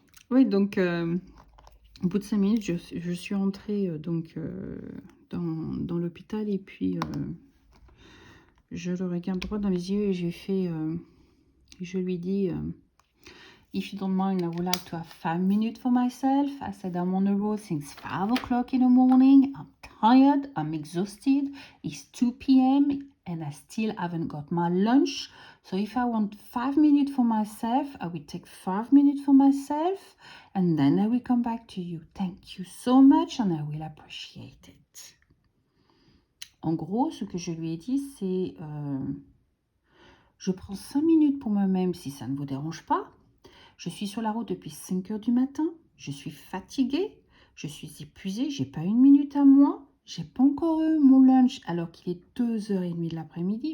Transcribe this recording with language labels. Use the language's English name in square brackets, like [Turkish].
[French] Oui, donc, au bout de 5 minutes, je suis entrée dans l'hôpital et puis je le regarde droit dans les yeux et je lui dis, [English] if you don't mind, I would like to have 5 minutes for myself. I said I'm on the road since 5 o'clock in the morning. I'm tired, I'm exhausted. It's 2 p.m. and I still haven't got my lunch. So if I want 5 minutes for myself, I will take 5 minutes for myself and then I will come back to you. Thank you so much and I will appreciate it. [French] En gros, ce que je lui ai dit, c'est je prends 5 minutes pour moi-même si ça ne vous dérange pas. Je suis sur la route depuis 5 heures du matin. Je suis fatiguée. Je suis épuisée. J'ai pas une minute à moi. J'ai pas encore eu mon lunch alors qu'il est 2h30 de l'après-midi.